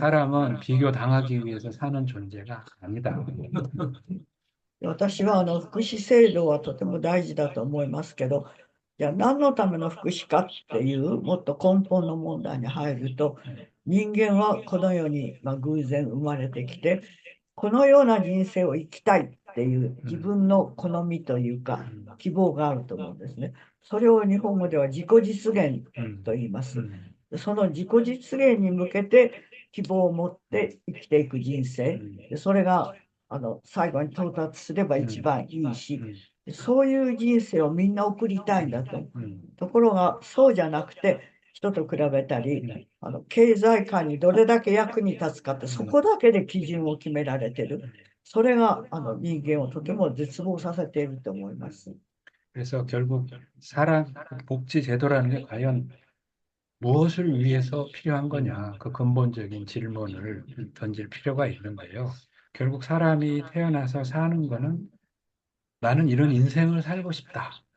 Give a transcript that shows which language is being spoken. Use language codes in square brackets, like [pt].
[ko] 사람은 비교당하기 위해서 사는 존재가 아니다. [ja] 私は福祉制度はとても大事だと思いますけど、じゃあ何のための福祉かっていうもっと根本の問題に入ると、人間はこの世に偶然生まれてきてこのような人生を生きたいっていう自分の好みというか希望があると思うんですね。それを日本語では自己実現と言います。その自己実現に向けて希望を持って生きていく人生、それが最後に到達すれば一番いいし、そういう人生をみんな送りたいんだと。ところがそうじゃなくて人と比べたり経済界にどれだけ役に立つかってそこだけで基準を決められている。それが人間をとても絶望させていると思います。 [ko] 그래서 결국 사람 복지 제도라는 게 과연 무엇을 위해서 필요한 거냐 그 근본적인 질문을 던질 필요가 있는데요. 결국 사람이 태어나서 사는 거는 나는 이런 인생을 살고 싶다.